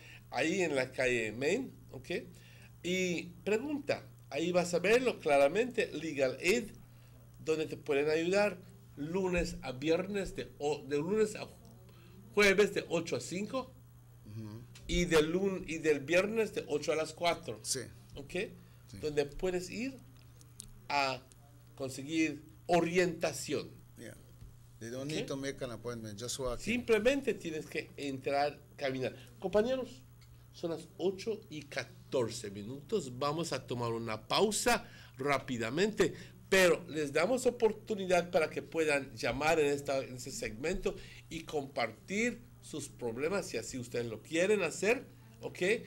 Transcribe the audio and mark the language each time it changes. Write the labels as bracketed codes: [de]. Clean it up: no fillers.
[es] Ahí en la calle Main, ¿ok? Y pregunta, ahí vas a verlo claramente, Legal Aid, donde te pueden ayudar lunes a viernes, de lunes a jueves de 8 a 5, y del viernes de 8 a las 4, ¿ok? Donde puedes ir a conseguir orientación. [en] They don't need to make an appointment, just walk in. [es] Simplemente tienes que entrar, caminar. Compañeros, son las 8:14. Vamos a tomar una pausa rápidamente, pero les damos oportunidad para que puedan llamar en ese segmento y compartir sus problemas, si así ustedes lo quieren hacer, ¿ok?